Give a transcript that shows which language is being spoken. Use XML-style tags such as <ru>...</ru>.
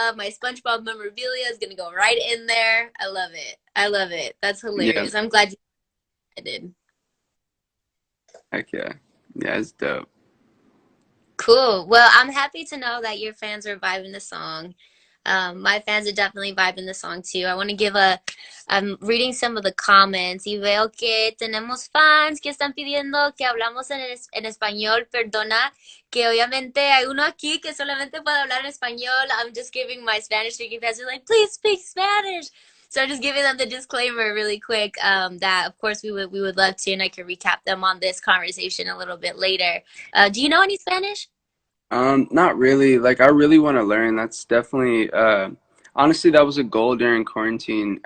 <en>My SpongeBob memorabilia is gonna go right in there. I love it. I love it. That's Yeah. hilarious. I'm glad you did. Heck yeah. Yeah, it's dope. Cool. Well, I'm happy to know that your fans are vibing the song. My fans are definitely vibing the song too. I want to give a, I'm reading some of the comments</en> <es>y veo que tenemos fans que están pidiendo que hablamos en español. Perdona, que obviamente hay uno aquí que solamente puede hablar en español.</es> <en>I'm just giving my Spanish speaking fans are like, please speak Spanish. So I'm just giving them the disclaimer really quick, that of course we would love to, and I can recap them on this conversation a little bit later. Do you know any Spanish? Not really. Like I really want to learn. That's definitely honestly that was a goal during quarantine.</en>